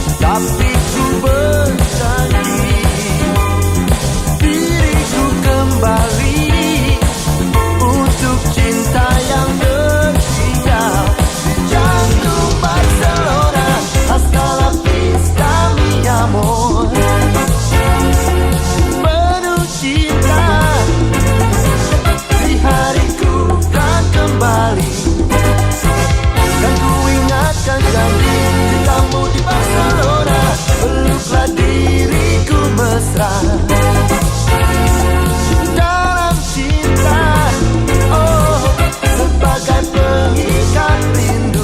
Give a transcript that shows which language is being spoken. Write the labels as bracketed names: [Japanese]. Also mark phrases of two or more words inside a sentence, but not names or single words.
[Indonesian] Tapi ku berjanji diriku kembali untuk cinta yang tertinggal di jantung Barcelona. [Spanish] Hasta la vista mi amor. [Indonesian] Penuh cinta, di hariku kan kembali, dan ku ingatkan janji cintamu di Barcelona. Peluklah diriku mesra dalam cinta, oh, sebagai pengikat rindu.